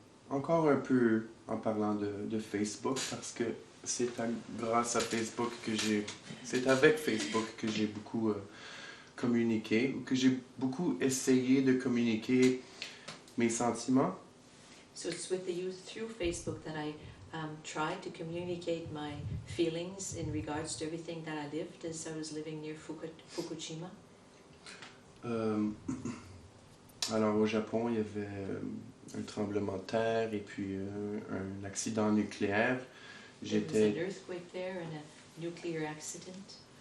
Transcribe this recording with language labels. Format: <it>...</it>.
<fr>Encore un peu en parlant de Facebook, parce que c'est grâce à Facebook c'est avec Facebook que j'ai beaucoup communiqué, que j'ai beaucoup essayé de communiquer mes sentiments.</fr> <en>So it's with the youth through Facebook that I tried to communicate my feelings in regards to everything that I lived as I was living near Fukushima.</en> <fr>Alors au Japon, il y avait un tremblement de terre et puis un accident nucléaire.</fr> <en>There was an earthquake there and a nuclear accident.</en>